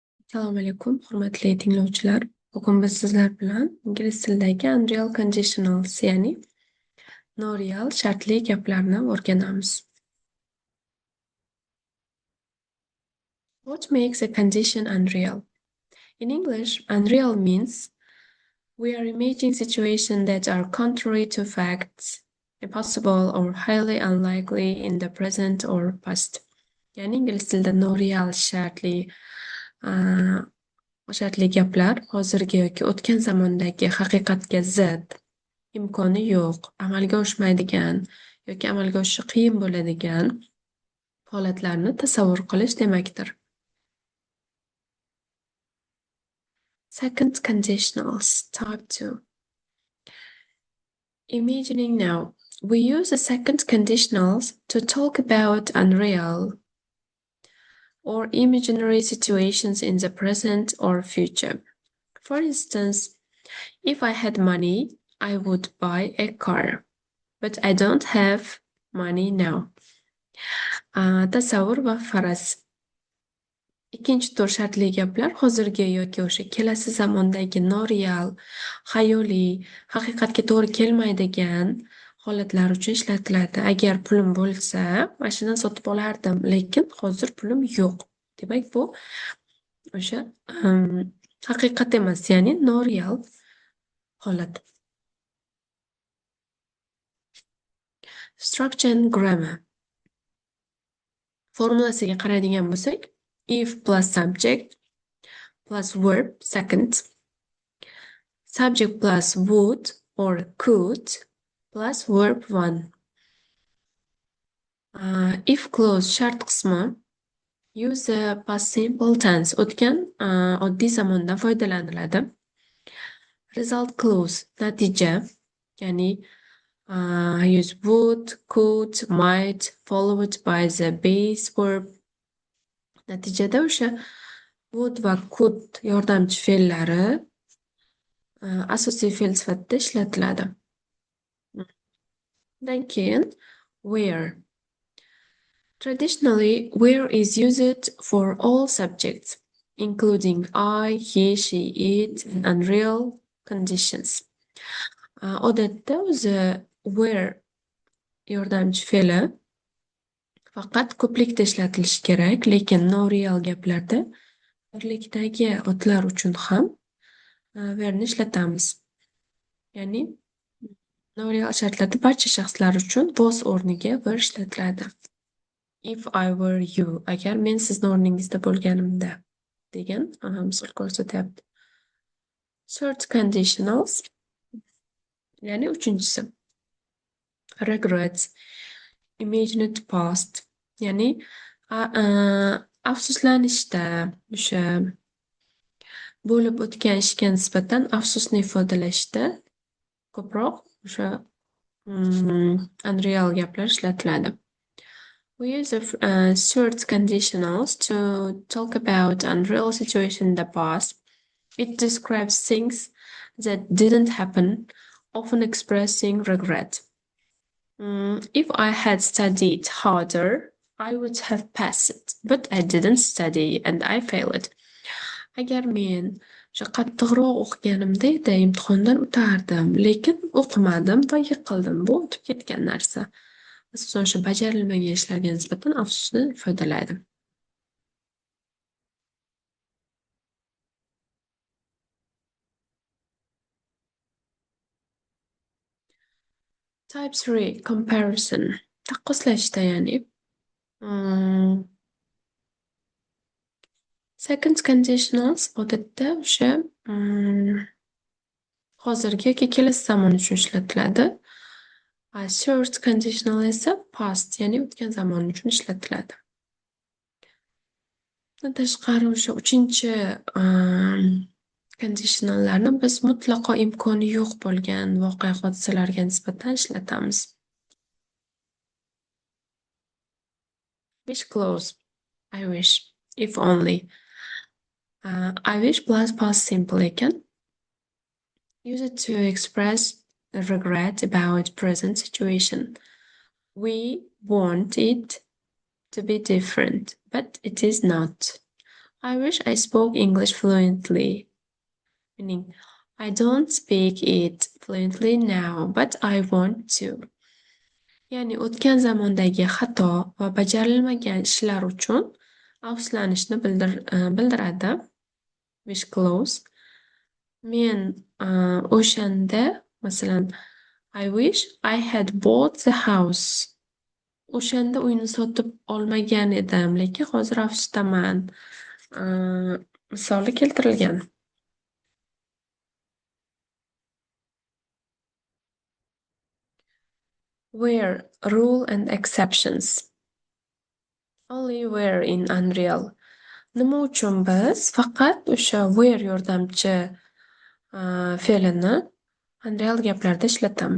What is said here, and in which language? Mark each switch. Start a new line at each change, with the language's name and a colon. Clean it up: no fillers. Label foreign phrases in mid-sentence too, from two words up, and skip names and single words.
Uzbek: Assalomu alaykum, hurmatli tinglovchilar. Bugun biz sizlar bilan ingliz tilidagi
English: unreal conditionals,
Uzbek: ya'ni noreal shartli gaplarni o'rganamiz.
English: What makes a condition unreal? In English, unreal means we are imagining situations that are contrary to facts, impossible or highly unlikely in the present or past.
Uzbek: Ya'ni ingliz tilida noreal shartli gaplar hozirgi yoki o'tgan zamondagi haqiqatga zid, imkoni yo'q, amalga oshmaydigan yoki amalga oshishi qiyin bo'ladigan holatlarni tasavvur qilish demakdir.
English: Second conditionals, type 2. Imagining now. We use a second conditionals to talk about unreal or imaginary situations in the present or future. For instance, if I had money, I would buy a car, but I don't have money now.
Uzbek: Tasavvur va faraz. Ikkinchi tur shartli gaplar hozirgi yoki o'sha kelasi zamondagi noreal, xayoliy, haqiqatga to'g'ri kelmaydigan holatlar uchun ishlatiladi. Agar pulim bo'lsa, mashina sotib olardim, lekin hozir pulim yo'q. Demak, bu o'sha haqiqat emas, ya'ni noreal holat.
English: Structure and grammar.
Uzbek: Formulasiga qaraydigan bo'lsak,
English: if plus subject plus verb second, subject plus would or could plus verb one. If clause
Uzbek: shart qismi
English: use a past simple tense,
Uzbek: o'tgan oddiy zamonda foydalaniladi.
English: Result clause
Uzbek: natija, ya'ni
English: use would, could, might followed by the base verb.
Uzbek: Natijada o'sha would va could yordamchi fe'llari asosiy fe'l sifatida ishlatiladi. Undan keyin where.
English: Traditionally, where is used for all subjects, including I, he, she, it, and unreal conditions.
Uzbek: Odatda o'zi where yordamchi fe'li faqat ko'plikda ishlatilishi kerak, lekin noreal gaplarda birlikdagi otlar uchun ham where'ni ishlatamiz. Ya'ni noreal shartlarda barcha shaxslar uchun was o'rniga where ishlatiladi.
English: If I were you,
Uzbek: agar men sizni o'rningizda bo'lganimda degan misol ko'rsatyapti.
English: Third conditionals,
Uzbek: ya'ni uchinchisi.
English: Regrets, imagined past,
Uzbek: ya'ni afsuslanishda o'sha bo'lib o'tgan ishga nisbatan afsusni ifodalashda ko'proq o'sha unreal gaplar ishlatiladi.
English: We use third conditionals to talk about unreal situation in the past. It describes things that didn't happen, often expressing regret. If I had studied harder, I would have passed, but I didn't study and I failed.
Uzbek: Agar men qattiqroq o'qiganimda edi, imtihondan o'tardim, lekin o'qimadim va yiqildim. Bu o'tib ketgan narsa. Asosan o'sha bajarilmagan ishlarga nisbatan afsusni ifodalaydi.
English: Type 3 comparison.
Uzbek: Taqqoslashda, ya'ni
English: second conditionals
Uzbek: odatda o'sha hozirgi yoki kelasi zamon uchun ishlatiladi.
English: Third conditional
Uzbek: esa past, ya'ni o'tgan zamon uchun ishlatiladi. Bundan tashqari o'sha uchinchi conditionallarni biz mutlaqo imkoni yo'q bo'lgan voqea hodisalarga nisbatan ishlatamiz.
English: Wish clause, I wish, if only. I wish plus past simple ekan. Use it to express a regret about present situation. We want it to be different, but it is not. I wish I spoke English fluently. Meaning, I don't speak it fluently now, but I want to.
Uzbek: Ya'ni o'tgan zamondagi xato va bajarilmagan ishlar uchun afsuslanishni bildiradi.
English: Wish close.
Uzbek: Men o'shanda, masalan,
English: I wish I had bought the house.
Uzbek: O'shanda uyni sotib olmagan edim, lekin hozir afsusdaman. Misoli keltirilgan.
English: Where rule and exceptions. Only where in Unreal.
Uzbek: Nima uchun biz faqat o'sha where yordamchi fe'lini Unreal gaplarda ishlatamiz.